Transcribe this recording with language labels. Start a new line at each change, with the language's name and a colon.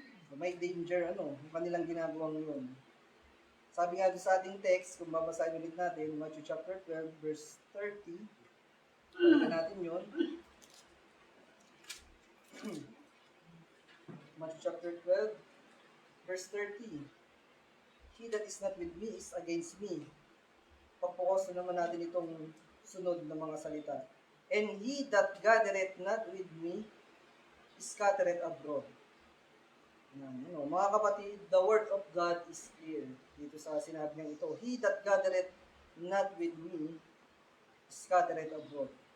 Filipino: So, may danger, yung kanilang ginagawang yun. Sabi nga doon sa ating text, kung babasahin ulit natin, Matthew chapter 12, verse 30, balikan natin yun. Matthew chapter 12, verse 30.
English: He that is not with me is against me.
Filipino: Pagpukos na naman natin itong sunod na mga salita.
English: And he that gathereth not with me is scattereth abroad.
Filipino: Mga kapatid,
English: the word of God is clear.
Filipino: Dito sa sinabi niya ito,
English: he that gathereth not with me is scattereth abroad.